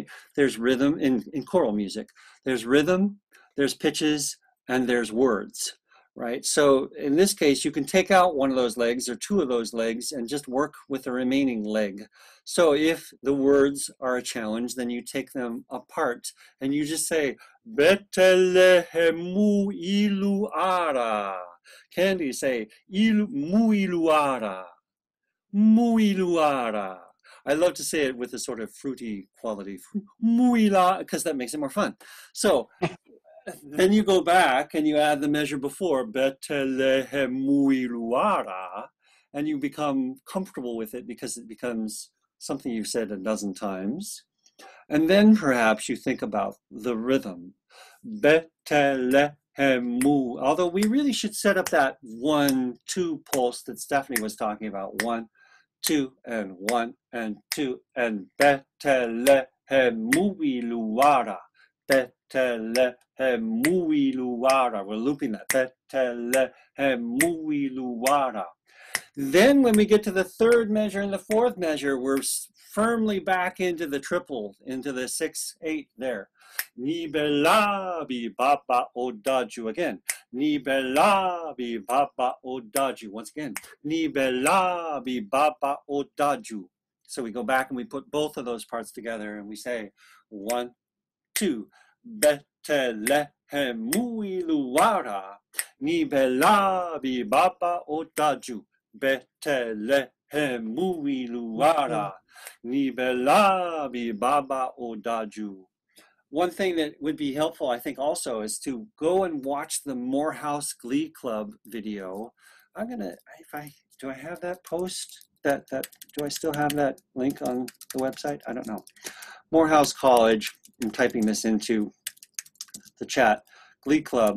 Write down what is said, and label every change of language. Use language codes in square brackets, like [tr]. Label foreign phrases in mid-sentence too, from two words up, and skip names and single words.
[en] There's rhythm in choral music. There's rhythm, there's pitches, and there's words, right? So in this case, you can take out one of those legs or two of those legs and just work with the remaining leg. So if the words are a challenge, then you take them apart and you just say, [yo] Betelehemu iluara. Candy, say, mu iluara. Mu iluara. [en] I love to say it with a sort of fruity quality. Muila, because that makes it more fun. So then you go back and you add the measure before, Betelehemu, and you become comfortable with it because it becomes something you've said a dozen times. And then perhaps you think about the rhythm, Betelehemu, although we really should set up that 1-2 pulse that Stephanie was talking about, 1, 2, and 1, and 2, and [yo] Betelehemu iluara. Betelehemu iluara. [en] We're looping that. [yo] Betelehemu iluara. [en] Then when we get to the third measure and the fourth measure, we're firmly back into the triple, into the 6-8 there. [yo] Ni bela bi baba odaju again. Ni bela bi baba odaju. [en] Once again. [yo] Ni bela bi baba odaju. [en] So we go back and we put both of those parts together and we say 1, 2. [yo] Betelehemu iluara. Ni bela bi baba odaju. Betelehemu iluara. Ni bela bi baba odaju. [en] One thing that would be helpful, I think, also is to go and watch the Morehouse Glee Club video. I'm gonna, do I have that post? Do I still have that link on the website? I don't know. Morehouse College, I'm typing this into the chat, Glee Club.